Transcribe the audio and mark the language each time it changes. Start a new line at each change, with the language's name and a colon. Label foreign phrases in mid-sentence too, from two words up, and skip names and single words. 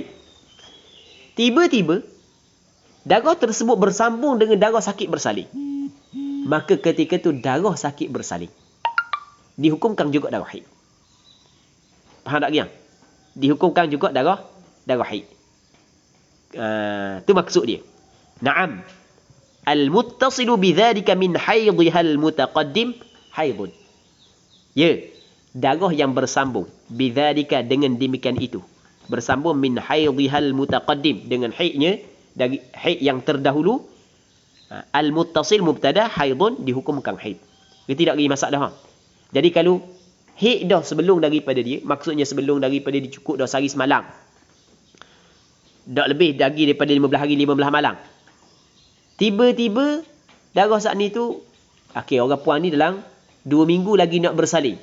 Malay: Tiba-tiba darah tersebut bersambung dengan darah sakit bersalin. Maka ketika tu darah sakit bersalin dihukumkan juga darah haid. Faham tak kiang? Dihukumkan juga darah haid. Itu maksud dia. Naam.
Arabic: المتصل بذلك من حيضها المتقدم حيض.
Malay: Ya, darah yang bersambung bidzalika dengan demikian itu. Bersambung
Arabic: من حيضها المتقدم
Malay: dengan haidnya dari haid yang terdahulu.
Arabic: المتصل مبتدأ حيض
Malay: dihukumkan haid. Dia tidak lagi masalah. Jadi kalau haid dah sebelum daripada dia, maksudnya sebelum daripada dia cukup dah sehari semalam. Tak lebih lagi daripada 15 hari 15 malam. Tiba-tiba darah saat ni tu, orang puan ni dalam 2 minggu lagi nak bersalin.